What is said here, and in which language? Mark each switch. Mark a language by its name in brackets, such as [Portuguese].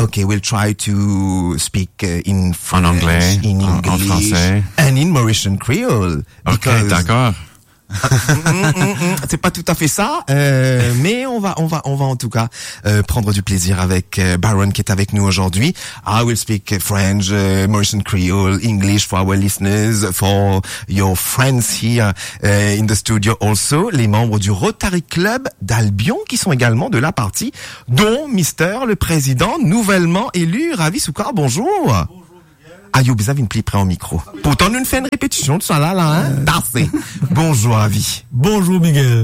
[English] Okay, we'll try to speak in French. [French] En anglais, in English, en français. [English] And in Mauritian Creole. [French] Okay, d'accord. C'est pas tout à fait ça, mais on va en tout cas prendre du plaisir avec Baron qui est avec nous aujourd'hui. [English] I will speak French, Mauritian Creole, English for our listeners, for your friends here in the studio also. [French] Les membres du Rotary Club d'Albion qui sont également de la partie, dont Mister le président nouvellement élu Ravi Sukar. Bonjour. Bonjour. Ah, vous avez une pli près en micro. Pourtant, nous ne faisons une répétition de ça là, hein. Parfait. Bonjour, Avi. Bonjour, Miguel.